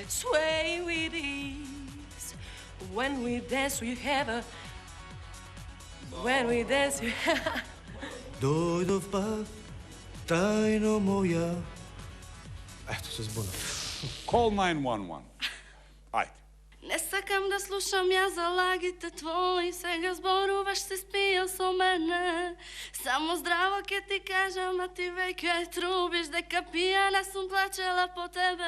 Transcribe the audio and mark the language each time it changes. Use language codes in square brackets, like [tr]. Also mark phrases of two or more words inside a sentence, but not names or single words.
[en] Sway with ease. When we dance, we have a. When we dance, we have. [mk] Дојдов пак, тајно моја. Ето се збунав. [en] Call 911. Ајде. [mk] Не сакам да слушам ја за лагите твои, сега зборуваш се спија со мене. Само здраво ке ти кажам, а ти веќе трубиш дека пијана сум плачела по тебе.